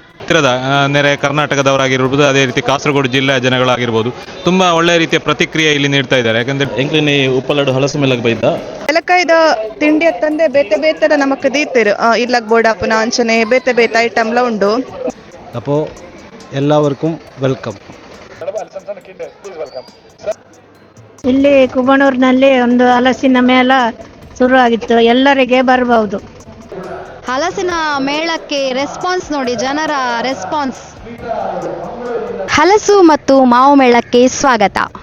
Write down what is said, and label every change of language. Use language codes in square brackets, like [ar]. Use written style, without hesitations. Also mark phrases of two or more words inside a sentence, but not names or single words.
[kn] ಹತ್ತಿರದ ನೆರೆ ಕರ್ನಾಟಕದವರಾಗಿರ್ಬೋದು, ಅದೇ ರೀತಿ ಕಾಸರಗೋಡು ಜಿಲ್ಲೆಯ ಜನಗಳಾಗಿರ್ಬೋದು, ತುಂಬ ಒಳ್ಳೆಯ ರೀತಿಯ ಪ್ರತಿಕ್ರಿಯೆ ಇಲ್ಲಿ ನೀಡ್ತಾ ಇದ್ದಾರೆ. ಯಾಕಂದರೆ [tcy] ಎಂಕ್ಲಿನಿ ಉಪ್ಪಲಡು ಹಲಸು ಮೇಲಕ್ಕೆ ಬೈದ ಎಲಕಾಯ್ದ ತಿಂಡಿ ಅತ್ತಂದೆ ಬೇತೆ ಬೇತೆದ ನಮಕ್ ದೀತಿರು ಇಲ್ಲಗ್ ಬೋಡಾಪುನ ಅಂಚನೆ ಬೇತೆ ಬೇತೆ ಐಟಮ್ಲ ಉಂಡು. [ml] അപ്പോൾ എല്ലാവർക്കും വെൽക്കം. [kn] ಇಲ್ಲಿ ಕುಬಣೂರಿನಲ್ಲಿ ಒಂದು ಹಲಸಿನ ಮೇಳ ಶುರುವಾಗಿತ್ತು, ಎಲ್ಲರಿಗೆ ಬರಬಹುದು. ಹಲಸಿನ ಮೇಳಕ್ಕೆ ರೆಸ್ಪಾನ್ಸ್ ನೋಡಿ, ಜನರ ರೆಸ್ಪಾನ್ಸ್. ಹಲಸು ಮತ್ತು ಮಾವು ಮೇಳಕ್ಕೆ ಸ್ವಾಗತ.